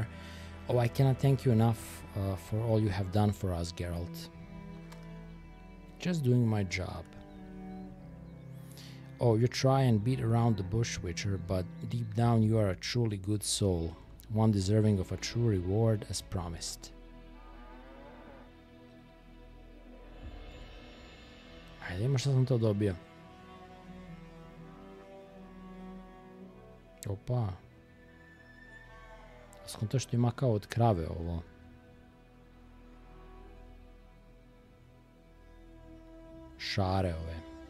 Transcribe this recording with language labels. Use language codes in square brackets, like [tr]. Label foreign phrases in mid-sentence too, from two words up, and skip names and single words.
[en] Oh, I cannot thank you enough for all you have done for us, Geralt. Just doing my job. Oh, you try and beat around the bush, Witcher, but deep down you are a truly good soul, one deserving of a true reward as promised. [bs] Ajde, ima šta sam to dobio. Opa. Skonto što ima kao od krave ovo. Šare ove.